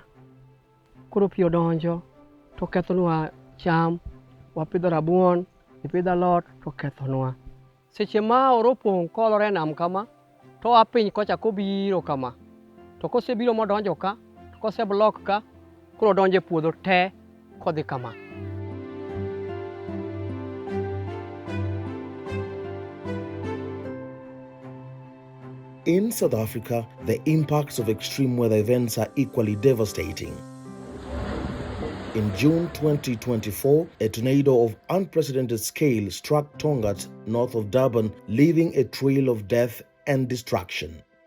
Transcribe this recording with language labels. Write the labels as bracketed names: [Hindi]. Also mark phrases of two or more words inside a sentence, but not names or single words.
[Luo (Kenya and Tanzania)] Koro pi odonjo to kethonwa cham, wapidho rabuon, ipidho alot to kethonwa. Seche ma oro opong' kolore nam kama, to apiny kocha kobiro kama. To kosebiro modonjo ka, to koseblok ka, koro donjo e puodho te kodhi kama. [English] In South Africa, the impacts of extreme weather events are equally devastating. In June 2024, a tornado of unprecedented scale struck Tongat, north of Durban, leaving a trail of death and destruction.